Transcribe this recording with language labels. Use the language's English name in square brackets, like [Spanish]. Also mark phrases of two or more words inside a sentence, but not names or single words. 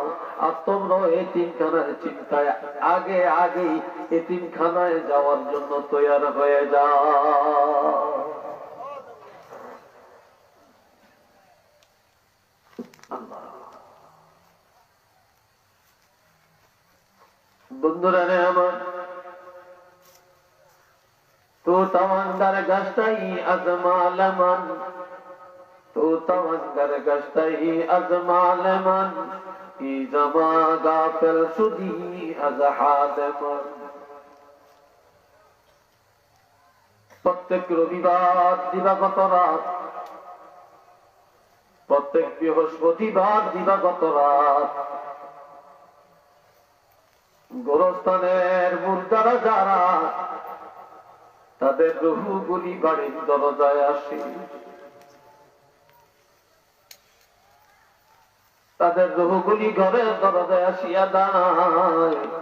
[Bangla] আর তোমরা এতিমখানার চিন্তায় আগে আগেই এতিমখানায় যাওয়ার জন্য তৈয়ার হয়ে যাও। বন্ধুরা রে আমার, [Persian] تو توانگر گشتئی از مال من، تو توانگر گشتئی از مال من، ای زما غافل شدی از حال من। [Bangla] প্রত্যেক রবিবার দিবাগত রাত, প্রত্যেক বৃহস্পতিবার দিবাগত রাত গোরস্থানের মুর্দারা যারা তাদের রুহগুলি বাড়ির দরজায় আসে, তাদের রুহগুলি ঘরের দরজায় আসিয়া দাঁড়ায়।